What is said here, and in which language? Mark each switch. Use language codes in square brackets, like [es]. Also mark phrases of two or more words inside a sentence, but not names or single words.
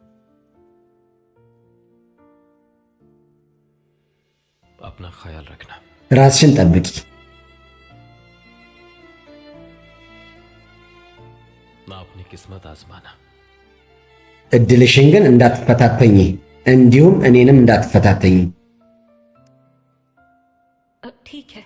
[hi] अपना ख्याल रखना [am] ራስሽን ጠብቂ [hi] ना अपनी किस्मत आजमाना [am] እድልሽን ግን እንዳትፈታተኝ እንዲሁም እኔንም እንዳትፈታተኝ [hi] ठीक है